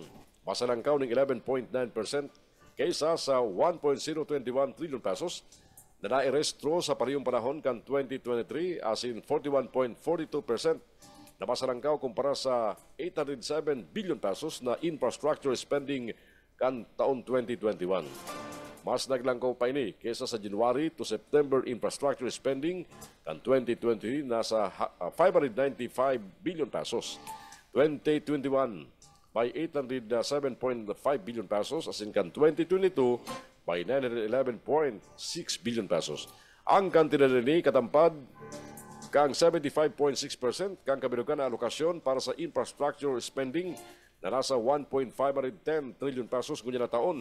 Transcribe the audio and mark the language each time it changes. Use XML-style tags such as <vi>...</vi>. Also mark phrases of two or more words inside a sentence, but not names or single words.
<bik>Masalangkaw ng 11.9% kaysa sa 1.021 trillion pesos na nairestro sa parehong panahon kan 2023 as in 41.42% na masalangkaw kumpara sa 807 billion pesos na</bik> <en>infrastructure spending</en> <bik>kan taon 2021. Mas naglangkaw pa ini kaysa sa</bik> <en>January to September infrastructure spending</en> <bik>kan 2023 nasa 595 billion pesos. 2021 by 807.5 billion pesos as in kan 2022 by 911.6 billion pesos. Ang kantidad ni katampad kang 75.6% kang kabinugan na alokasyon para sa</bik> <en>infrastructure spending</en> <bik>na nasa 1.510 trillion pesos ngunya na taon.</bik>